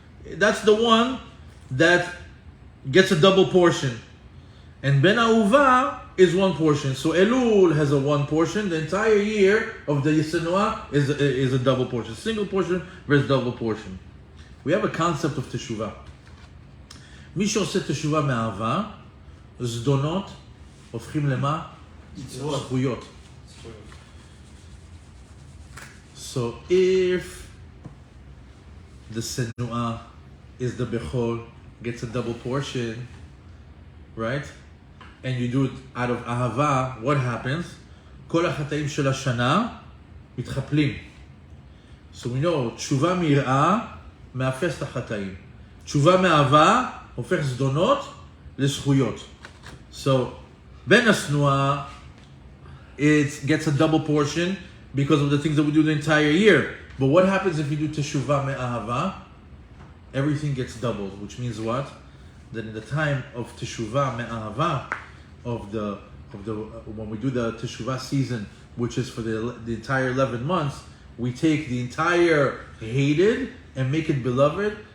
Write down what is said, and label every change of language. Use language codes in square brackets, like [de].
[en] That's the one that gets a double portion. And ben ha'uva is one portion. So Elul has a one portion. The entire year of the Senua is a double portion. Single portion versus double portion. We have a concept of teshuvah. [he] מי שעושה תשובה מאהבה, זדונות הופכים למה? זכויות. [en] So if the senua is the bechol, gets a double portion, right? And you do it out of ahava, what happens? [he] כל החטאים של השנה מתחפלים. [en] So we know, [he] תשובה מיראה מאפס את החטאים. תשובה מאהבה הופך זדונות לזכויות. [en] So, ben asnua, it gets a double portion because of the things that we do the entire year. But what happens if you do teshuvah me'ahava? Everything gets doubled, which means what? That in the time of teshuvah me'ahava, when we do the teshuvah season, which is for the entire 11 months, we take the entire hated and make it beloved.